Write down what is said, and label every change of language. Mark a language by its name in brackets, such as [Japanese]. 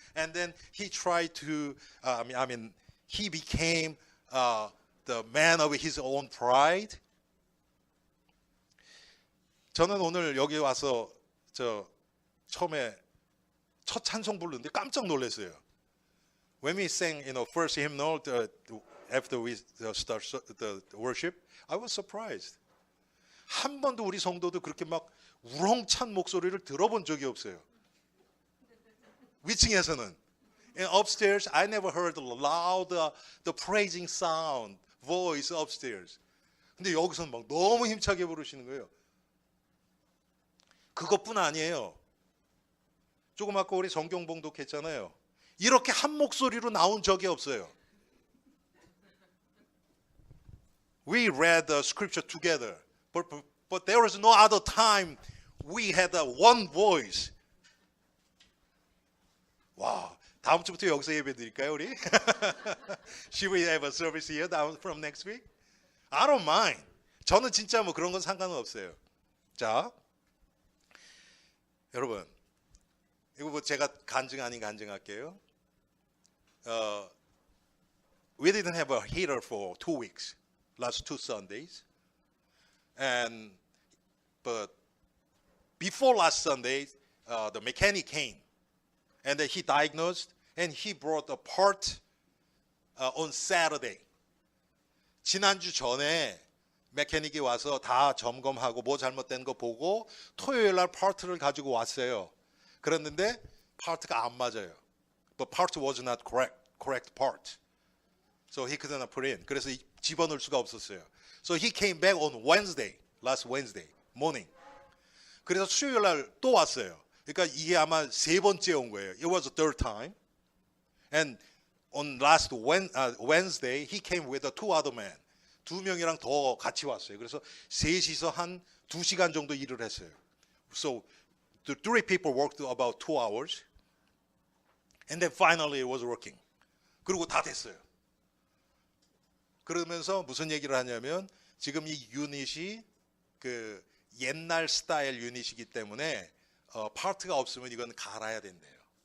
[English] And then he tried to, he became the man of his own pride. [Korean] 저는 오늘 여기 와서 처음에 첫 찬송 부르는데 깜짝 놀랐어요. [English] When we sang, first hymnal, after we start the worship, I was surprised. [Korean] 한 번도 우리 성도도 그렇게 막 우렁찬 목소리를 들어본 적이 없어요. 위층에서는. [English] And upstairs, I never heard loud the praising sound, voice upstairs. [Korean] 근데 여기서는 막 너무 힘차게 부르시는 거예요. 그것뿐 아니에요. 조금 아까 우리 성경 봉독했잖아요. 이렇게 한 목소리로 나온 적이 없어요. [English] We read the scripture together, but there was no other time we had one voice. [Korean] 와, 다음 주부터 여기서 예배 드릴까요, 우리? [English] Should we have a service here from next week? I don't mind. [Korean] 저는 진짜 뭐 그런 건 상관은 없어요. 자, 여러분, 이거 뭐 제가 간증 아닌 간증할게요. [English] We didn't have a heater for 2 weeks, last 2 Sundays, but before last Sunday, the mechanic came, and he diagnosed, and he brought a part on Saturday. [Korean] 지난주 전에 메커닉이 와서 다 점검하고 뭐 잘못된 거 보고 토요일 날 파트를 가지고 왔어요. 그랬는데 파트가 안 맞아요. [English] But part was not correct part. So he couldn't put in. [Korean] 그래서 집어넣을 수가 없었어요. [English] So he came back on Wednesday, last Wednesday morning. [Korean] 그래서 수요일 날 또 왔어요. 그러니까 이게 아마 세 번째 온 거예요. [English] It was the third time. And on last Wednesday, he came with 2 other men. [Korean] 2명이랑 더 같이 왔어요. 그래서 셋이서 한 2시간 정도 일을 했어요. [English] So the 3 people worked about 2 hours. And then finally it was working. [Korean] 그리고 다 됐어요. 그러면서 무슨 얘기를 하냐면 지금 이 유닛이 그 옛날 스타일 유닛이기 때문에 파트가 없으면 이건 갈아야 된대요.